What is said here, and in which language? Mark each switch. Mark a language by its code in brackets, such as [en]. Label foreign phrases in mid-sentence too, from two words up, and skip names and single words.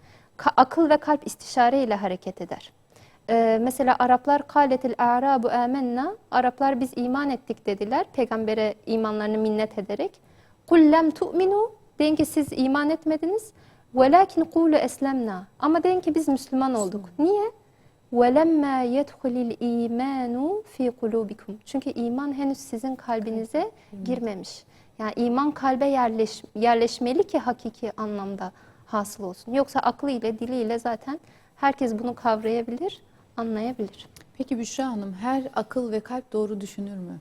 [tr] Akıl ve kalp istişare ile hareket eder. Mesela Araplar [ar] قالت الأعراب آمنا, [tr] Araplar biz iman ettik dediler. Peygambere imanlarını minnet ederek. [ar] قل لم تؤمنوا, [tr] deyin ki siz iman etmediniz. [ar] ولكن قولوا أسلمنا, [tr] ama deyin ki biz Müslüman olduk. Niye? [ar] وَلَمَّا يَدْخُلِ الْا۪يمَانُ ف۪ي قُلُوبِكُمْ. [tr] Çünkü iman henüz sizin kalbinize girmemiş. Yani iman kalbe yerleşmeli ki hakiki anlamda hasıl olsun. Yoksa aklıyla, diliyle zaten herkes bunu kavrayabilir, anlayabilir. Peki Büşra Hanım, her akıl ve kalp doğru düşünür mü?